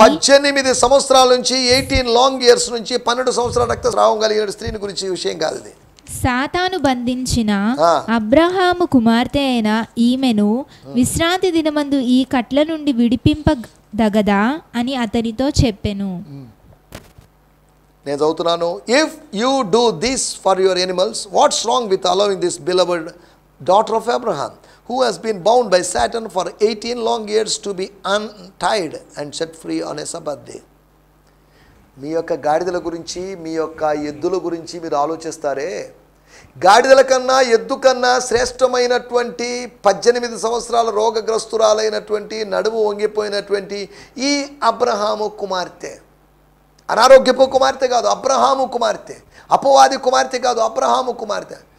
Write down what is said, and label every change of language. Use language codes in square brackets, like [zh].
[te] 18 సంవత్సరాల నుంచి [en] 18 long years [te] నుంచి 12 సంవత్సరాల రక్తస్రావం కలిగిన స్త్రీని గురించి విషయం కాదు ఇది. సాతాను బంధించిన అబ్రహాము కుమార్తె అయిన ఈమెను విశ్రాంతి దినమందు ఈ కట్ల నుండి విడిపింపదగదా అని అతనితో చెప్పెను. నేను చదువుతున్నాను. [en] If you do this for your animals, what's wrong with allowing this beloved daughter of Abraham who has been bound by Satan for 18 long years to be untied and set free on a Sabbath day. [te] మీ యొక్క గాడిదల గురించి, మీ యొక్క ఎద్దుల గురించి మీరు ఆలోచిస్తారే, గాడిదల కన్నా ఎద్దు కన్నా శ్రేష్టమైనటువంటి 18 సంవత్సరాల రోగగ్రస్తురాలైనటువంటి నడుము వంగిపోయినటువంటి ఈ అబ్రహాము కుమార్తె, అనారోగ్యపు కుమార్తె కాదు, అబ్రహాము కుమార్తె, అపవాది కుమార్తె కాదు, అబ్రహాము కుమార్తె.